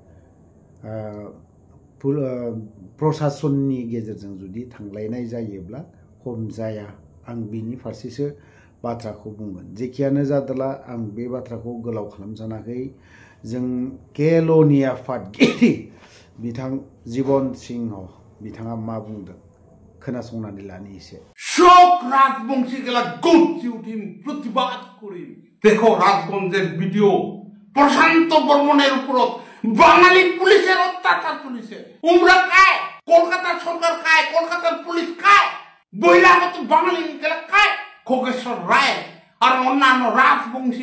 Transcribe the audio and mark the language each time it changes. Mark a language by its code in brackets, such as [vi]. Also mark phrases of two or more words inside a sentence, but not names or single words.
[brx] प्रशासननि गेजेरजों जुदि थांलायनाय जायोब्ला खम जाया आं बिनि फारसेसो बाथ्राखौ बुंगोन जेखियानो जादोला आं बे बाथ्राखौ गोलाव खालामजानाखै जों केल'नि आफादगिरि बिथां जीवन सिंह बिथाङा मा बुंदों खोनासंनानै लानि एसे [rkt] শোক রাজবংশী গেলা গর্জি উঠিম প্রতিবাদ করি দেখো রাজগঞ্জের ভিডিও প্রশান্ত বর্মনের উপর বাঙালি পুলিশের অত্যাচার চলেছে উমরা কায় কলকাতার সরকার কায় কলকাতার পুলিশ কায় বহিরাগত বাঙালি গেলা কায় খোগেশ্বর রায় আর অন্যান্য রাজবংশী